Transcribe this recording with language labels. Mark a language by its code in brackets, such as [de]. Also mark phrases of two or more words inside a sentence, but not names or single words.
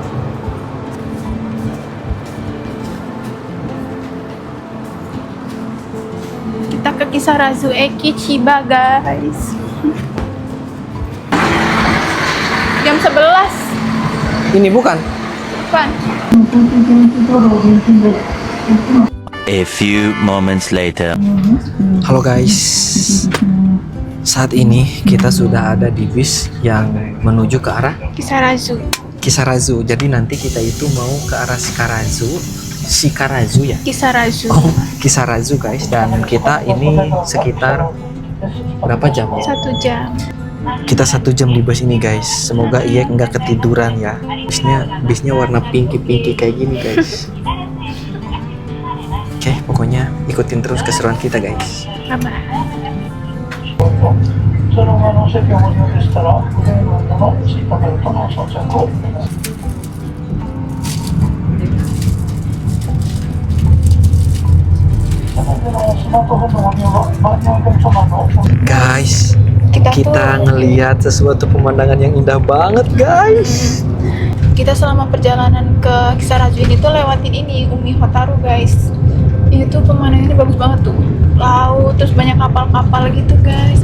[id] Kita ke Kisarazu Eki Chiba guys. Jam 11. Ini bukan? Bukan. [en] A few moments later. [id] Halo guys. Saat ini kita sudah ada di bis yang menuju ke arah Kisarazu. Kisarazu. Jadi nanti kita itu mau ke arah Shikarazu ya. Kisarazu. Oh, Kisarazu guys. Dan kita ini sekitar berapa jam ya? 1 jam. Kita 1 jam di bus ini guys. Semoga Iya nggak ketiduran ya. Bisnya warna pinky kayak gini guys. Oke, pokoknya ikutin terus keseruan kita guys. Bye-bye. [ja] その席をご利用でしたら、グレーのシートベルトの装着をお願いします。それではスマートフォンのご利用は、周りのお客様の [id] Guys, kita ngelihat sesuatu pemandangan yang indah banget guys. Kita selama perjalanan ke Kisarazu ini tuh lewatin ini Umi Hotaru guys. Ini tuh pemandangannya bagus banget tuh. Laut, terus banyak kapal-kapal gitu guys.